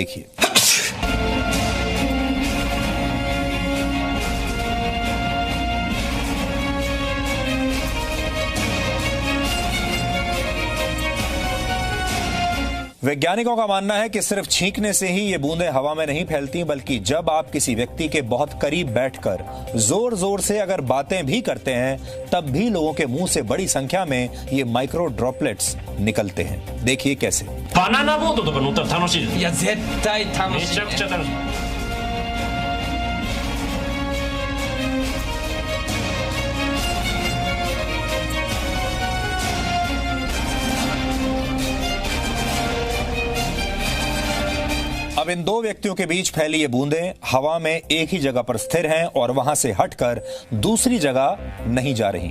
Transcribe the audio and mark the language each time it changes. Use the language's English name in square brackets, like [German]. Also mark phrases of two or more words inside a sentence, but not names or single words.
[Hindi] देखिए, वैज्ञानिकों का मानना है कि सिर्फ छींकने से ही ये बूंदें हवा में नहीं फैलती, बल्कि जब आप किसी व्यक्ति के बहुत करीब बैठकर जोर जोर से अगर बातें भी करते हैं तब भी लोगों के मुंह से बड़ी संख्या में ये [English] micro droplets [Hindi] निकलते हैं। देखिए कैसे। [Japanese] バナナボートとか乗ったら楽しいです。いや絶対楽しい。めちゃくちゃ楽しい。 [Hindi] अब इन 2 व्यक्तियों के बीच फैली ये बूंदें हवा में एक ही जगह पर स्थिर हैं और वहां से हटकर दूसरी जगह नहीं जा रही।